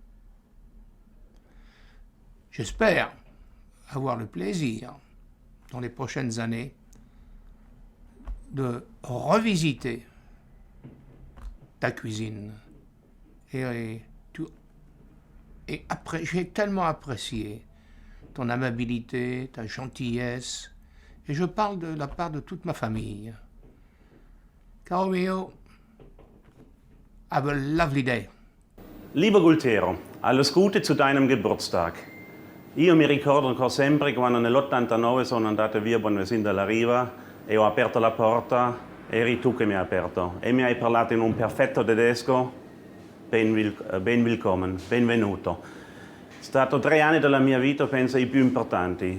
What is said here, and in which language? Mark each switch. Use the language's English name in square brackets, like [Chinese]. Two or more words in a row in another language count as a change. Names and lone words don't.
[French] J'espère avoir le plaisir, dans les prochaines années, de revisiter ta cuisine. J'ai tellement apprécié ton amabilité, ta gentillesse, et je parle de la part de toute ma famille. [Italian] Caro mio, [English] have a lovely day. [German] Lieber Gualtiero, alles Gute zu deinem Geburtstag. [Italian] Io mi ricordo ancora sempre quando nell'89 sono andato via Bonvesin dalla Riva e ho aperto la porta, eri tu che mi hai aperto e mi hai parlato in un perfetto tedesco, ben willkommen, benvenuto. È stato 3 anni della mia vita, penso, i più importanti.